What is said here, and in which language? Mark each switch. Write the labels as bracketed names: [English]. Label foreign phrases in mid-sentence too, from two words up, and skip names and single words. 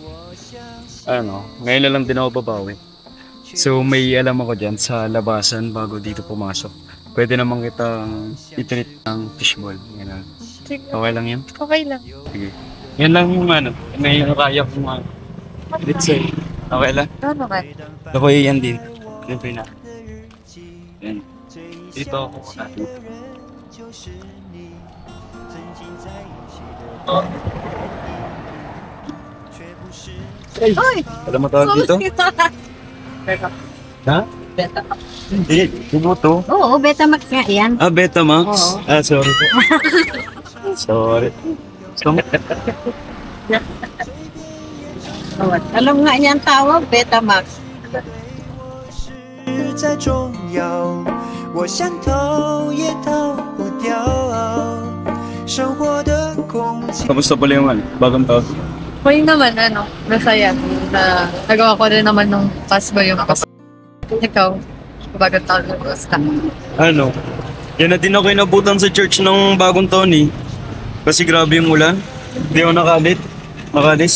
[Filipino] Ngayon na lang din ako babawi. So may alam ako dyan sa labasan bago dito pumasok. Pwede naman kitang i-treat ng fishball. Yan. Sige, Okay lang yan? okay lang. Sige. Yan lang yung may kaya kong [English] let's say. [Filipino] Okay lang? Ano ka? Ako yan din. Siyempre na. Yan. Dito ako. Ay! Alam mo tawag dito? Ha? Beta. Hindi, yung to. Oo, Betamax nga yan. Ah, Betamax? Oo. Ah, sorry po. Sorry. So, Alam nga yan tawag, Betamax. [Chinese] 再重要，我想逃也逃不掉。生活的空气。 [Filipino] kamusta pala yung bagong taon? Okay naman, masaya. Na, nagawa ko rin naman nung Pasko yung Pasko. Ikaw, bagong taon mo, basta. Ano? Yan na din ako inabutan sa church ng bagong taon eh. Kasi grabe yung ulan. Hindi ako nakalis.